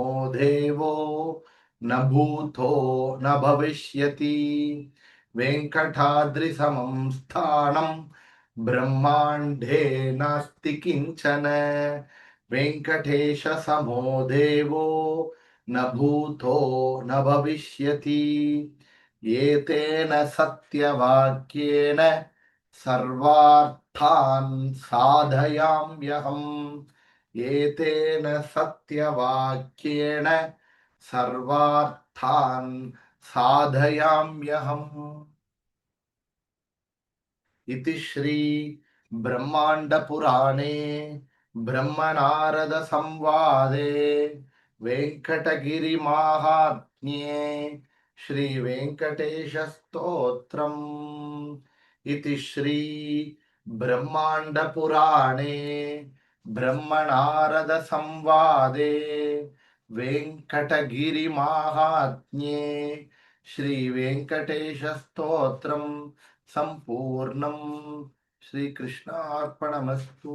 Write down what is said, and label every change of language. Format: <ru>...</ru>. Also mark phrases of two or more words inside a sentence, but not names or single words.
<sa>ದೇವೋ ನ ಭೂತೋ ನ ಭವಿಷ್ಯತಿ ವೆಂಕಟಾದ್ರಿ ಸಮಂ ಸ್ಥಾನಂ ಬ್ರಹ್ಮಾಂಡೇ ನಾಸ್ತಿ ಕಿಂಚನ ವೆಂಕಟೇಶ ಸಮೋ ದೇವೋ ನ ಭೂತೋ ನ ಭವಿಷ್ಯತಿ ಏತೇನ ಸತ್ಯವಾಕ್ಯೇನ ಸರ್ವಾರ್ಥಾನ್ ಸಾಧಯಾಮ್ಯಹಂ ಏತೇನ ಸತ್ಯವಾಕ್ಯೇನ ಸರ್ವಾರ್ಥಾನ್ ಸಾಧಯಾಮ್ಯಹಂ ಇತಿ ಶ್ರೀ ಬ್ರಹ್ಮಾಂಡ ಪುರಾಣೇ ಬ್ರಹ್ಮನಾರದ ಸಂವಾದೆ ವೆಂಕಟಗಿರಿ ಮಾಹಾತ್ಮ್ಯೆ ಶ್ರೀ ವೆಂಕಟೇಶ ಸ್ತೋತ್ರಂ ಇತಿ ಶ್ರೀ ಬ್ರಹ್ಮಾಂಡ ಪುರಾಣೇ ಬ್ರಹ್ಮನಾರದ ಸಂವಾದೆ ವೆಂಕಟಗಿರಿ ಮಾಹಾತ್ಮ್ಯೆ ಶ್ರೀ ವೆಂಕಟೇಶ ಸ್ತೋತ್ರಂ ಸಂಪೂರ್ಣಂ ಶ್ರೀ ಕೃಷ್ಣಾರ್ಪಣಮಸ್ತು.</sa>